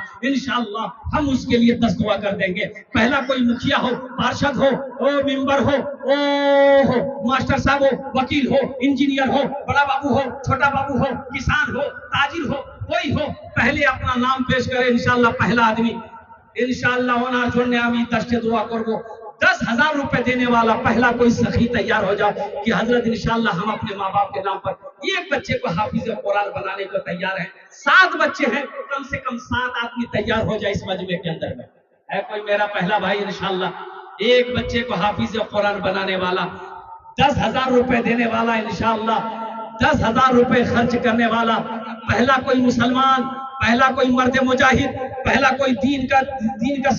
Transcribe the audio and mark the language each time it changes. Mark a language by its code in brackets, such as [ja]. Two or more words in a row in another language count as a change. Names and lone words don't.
[ur] انشاءاللہ ہم اس کے لیے 10 دعا کر دیں گے. پہلا کوئی مکھیا ہو، پارشد ہو، ممبر ہو، ماسٹر صاحب ہو، وکیل ہو، انجینئر ہو، بڑا بابو ہو، چھوٹا بابو ہو، کسان ہو، تاجر ہو، کوئی ہو، پہلے اپنا نام پیش کرے. انشاءاللہ پہلا آدمی انشاءاللہ [bn] ওনার জন্য আমি 10 دعا করব. [ur] 10,000 روپے دینے والا پہلا کوئی سخی تیار ہو جائے کہ حضرت انشاءاللہ ہم اپنے ماں باپ کے نام پر ایک بچے کو حافظ قرآن بنانے کو تیار ہیں. 7 بچے ہیں، کم سے کم 7 آدمی تیار ہو جائے اس مجمع کے اندر میں. ہے کوئی میرا پہلا بھائی انشاءاللہ ایک بچے کو حافظ قرآن بنانے والا، 10,000 روپے دینے والا، انشاءاللہ 10,000 روپے خرچ کرنے والا پہلا کوئی مسلمان، پہلا کوئی مرد مجاہد، پہلا کوئی دین کا سپاہی.